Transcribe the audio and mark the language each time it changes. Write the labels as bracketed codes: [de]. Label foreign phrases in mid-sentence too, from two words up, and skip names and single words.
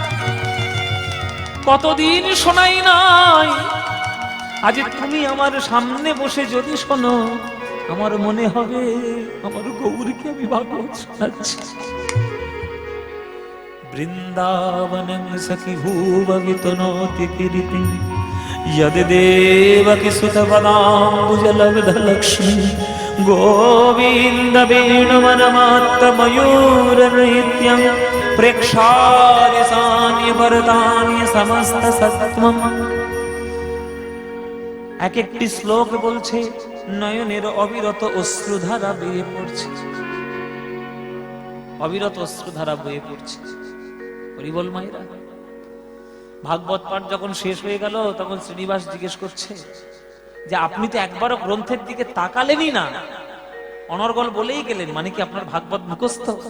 [bn] কতদিন শোনাই নাই, আজ তুমি আমার সামনে বসে যদি শোনো, আমার মনে হবে আমার গৌরকে আমি ভাগবত শোনাচ্ছি। [sa] বৃন্দাবনং সখি ভুবগিতনোতি কীর্তি यद देवकी सुतपदाम्बुजलब्धलक्ष्मी गोविन्द वेणुवनमात्तमयूरनृत्यं प्रेक्षार्यसान्य वरदान्य समस्त सत्त्वम्। [bn] এক একটি শ্লোক বলছে, নয়নের অবিরত অশ্রুধারা বয়ে পড়ছে, অবিরত অশ্রুধারা বয়ে পড়ছে। হরি বল মায়েরা। ভাগবত পাঠ যখন শেষ হয়ে গেল, তখন শ্রীনিবাস জিজ্ঞেস করছে যে আপনি তো একবারও গ্রন্থের দিকে তাকালেনই না, অনর্গল বলেই গেলেন, মানে কি আপনার ভাগবত মুখস্থ?